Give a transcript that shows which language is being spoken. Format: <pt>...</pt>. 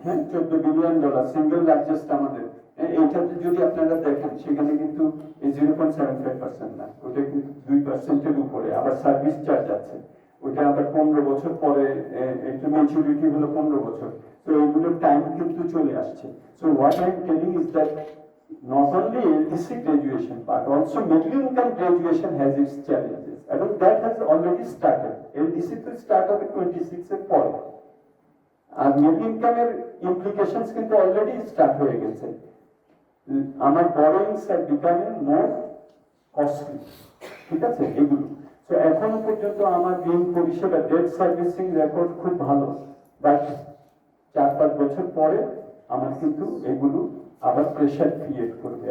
<bn>হ্যাঁ, $14 billion, single largest আমাদের। এইটাতে যদি আপনারা দেখেন, সেখানে কিন্তু 0.75% না, ওটা কিন্তু 2%-এর উপরে। আবার সার্ভিস চার্জ আছে, ওটা আবার 15 বছর পরে, এটা ম্যাচুরিটি হলো 15 বছর। তো এইগুলোর টাইম কিন্তু চলে আসছে।</bn> <en>So what I am telling is that not only LDC graduation but also middle income graduation has its challenges, and that has already started. LDC to start</en> <bn>হবে 26 এর পরে, আর মিডল ইনকামের ইমপ্লিকেশনস কিন্তু অলরেডি স্টার্ট হয়ে গেছে। আমার</bn> <en>borrowings are becoming more costly,</en> <bn>ঠিক আছে এগুলো। তো এখনো পর্যন্ত আমার ঋণ পরিষেবা, ডেট সার্ভিসিং রেকর্ড খুব ভালো, বাট 4-5 বছর পরে আমার কিন্তু এগুলো আবার প্রেশার ক্রিয়েট করবে।</bn>